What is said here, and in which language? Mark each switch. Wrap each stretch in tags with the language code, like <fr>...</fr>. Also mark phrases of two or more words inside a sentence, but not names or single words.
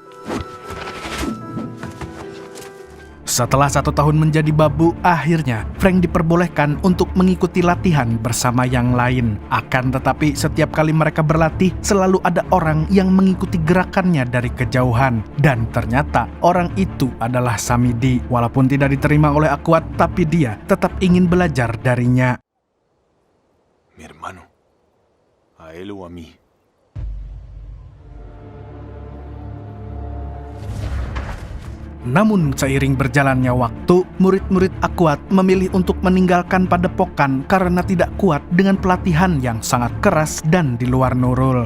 <id>Setelah 1 tahun menjadi babu, akhirnya Frank diperbolehkan untuk mengikuti latihan bersama yang lain. Akan tetapi setiap kali mereka berlatih, selalu ada orang yang mengikuti gerakannya dari kejauhan. Dan ternyata orang itu adalah Samidi. Walaupun tidak diterima oleh Aquat, tapi dia tetap ingin belajar darinya.</id> <es>Mi hermano. A él o a mí.</es> <id>Namun seiring berjalannya waktu, murid-murid Aquat memilih untuk meninggalkan padepokan karena tidak kuat dengan pelatihan yang sangat keras dan di luar nurul.</id>